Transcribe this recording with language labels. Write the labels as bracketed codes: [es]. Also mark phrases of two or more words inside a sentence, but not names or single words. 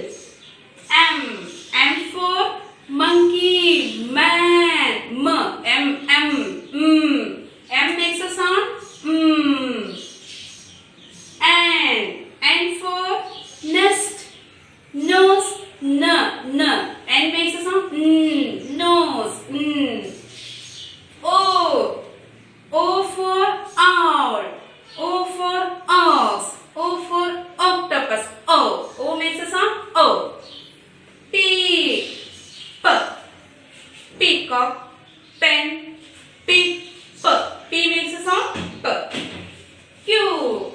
[en] M. M for monkey. Man. M. M. M. M makes a sound M. N for nest. Nose. N. N. N makes a sound N. Nose. N. O. O for owl. O for ox. O for octopus. O. O makes a sound O. P. P. Peacock. Pen. Pig. P. P makes a sound P. Q.